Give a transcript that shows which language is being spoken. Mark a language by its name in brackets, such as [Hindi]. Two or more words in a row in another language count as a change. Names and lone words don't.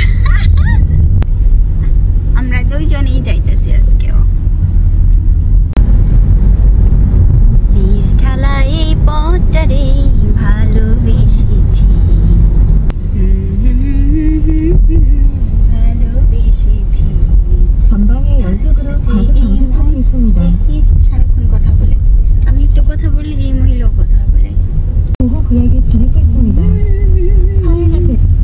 [Bangla] আমরা দুইজনেই যাইতেছি আজকেও। বীজ ঢালা এই পথটারে ভালোবেসেছি, ভালোবেসেছি। [Korean] 전방에 연속으로 5 방지턱이 있습니다. [Bangla] সারাক্ষণ কথা বলে, আমি একটু কথা বলি, এই মহিলাও কথা বলে। [Korean] 보호 구역에 진입했습니다. 서행하세요.